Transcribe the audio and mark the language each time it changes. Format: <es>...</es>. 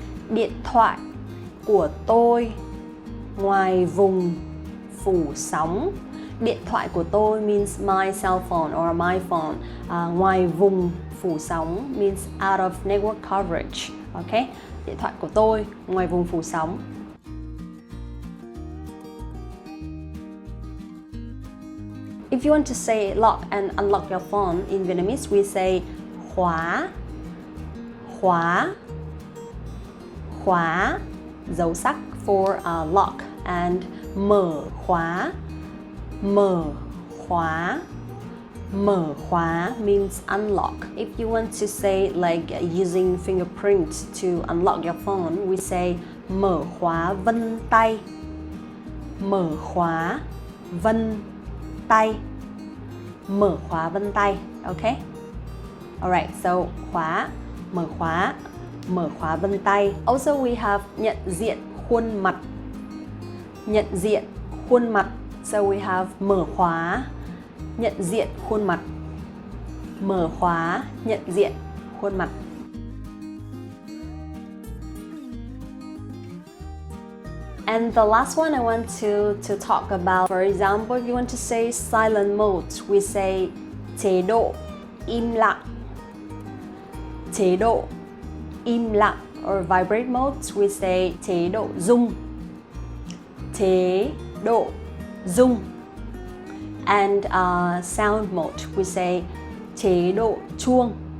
<vi>Điện thoại của tôi ngoài vùng phủ sóng. Điện thoại của tôi</vi> <en>means my cell phone or my phone.</en> <vi>Ngoài vùng phủ sóng</vi> <en>means out of network coverage. Okay?</en> <vi>Điện thoại của tôi ngoài vùng phủ sóng.</vi> <en>If you want to say lock and unlock your phone in Vietnamese, we say</en> <vi>khóa. Khóa. Khóa. dấu sắc</vi> <en>for lock, and</en> <vi>mở khóa. Mở khóa. Mở khóa</vi> <en>means unlock. If you want to say like using fingerprint to unlock your phone, we say</en> <vi>mở khóa vân tay. Mở khóa vân tay. Mở khóa vân tay. Okay?</vi> <en>Alright, so</en> <vi>khóa, mở khóa vân tay.</vi> <en>Also we have</en> <vi>nhận diện khuôn mặt. Nhận diện khuôn mặt.</vi> <en>So we have</en> <vi>mở khóa, nhận diện khuôn mặt. Mở khóa, nhận diện khuôn mặt.</vi> <en>And the last one I want to talk about, for example, if you want to say silent mode, we say</en> <vi>chế độ im lặng. Chế độ im lặng.</vi> <en>Or vibrate mode, we say</en> <vi>chế độ rung. Chế độ rung.</vi> <en>And sound mode, we say</en> <vi>chế độ chuông.</vi>